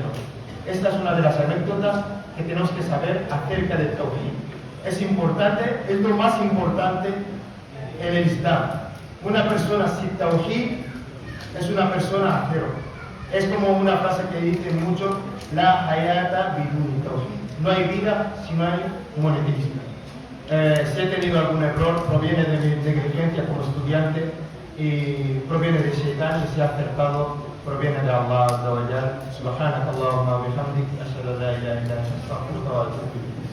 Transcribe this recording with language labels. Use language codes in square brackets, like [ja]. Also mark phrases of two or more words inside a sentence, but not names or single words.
[es] Esta es una de las anécdotas que tenemos que saber acerca del Tawhid. Es importante, es lo más importante en el Islam. Una persona sin Tawhid es una persona a cero. Es como una frase que dicen mucho, [ar] لا حياة بدون توحيد. [es] No hay vida si no hay monoteísmo. Si he tenido algún error, proviene de mi negligencia como estudiante y proviene de Shaitan, y si ha acertado, proviene de Allah [ar] عز وجل. سبحانك اللهم وبحمدك، أشهد أن لا إله إلا أنت، أستغفرك وأتوب إليك.